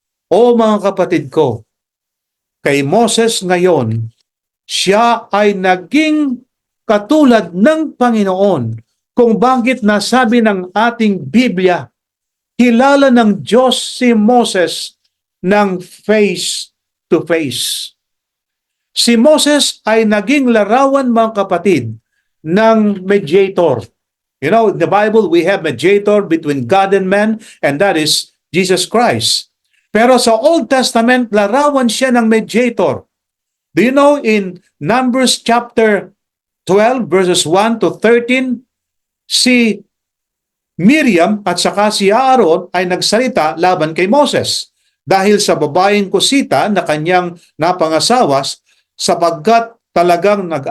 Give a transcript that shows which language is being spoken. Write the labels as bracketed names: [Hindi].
[Filipino] O mga kapatid ko, kay Moses ngayon, siya ay naging katulad ng Panginoon kung bakit nasabi ng ating Biblia, kilala ng Diyos si Moses ng [English] face to face. [Filipino] Si Moses ay naging larawan, mga kapatid, ng mediator. [English] You know, in the Bible, we have mediator between God and man, and that is Jesus Christ. [Filipino] Pero sa Old Testament, larawan siya ng mediator. [English] Do you know in Numbers chapter 12, verses 1 to 13, [Filipino] si Miriam at saka si Aaron ay nagsalita laban kay Moses dahil sa babaeng kusita na kanyang napangasawas sapagkat talagang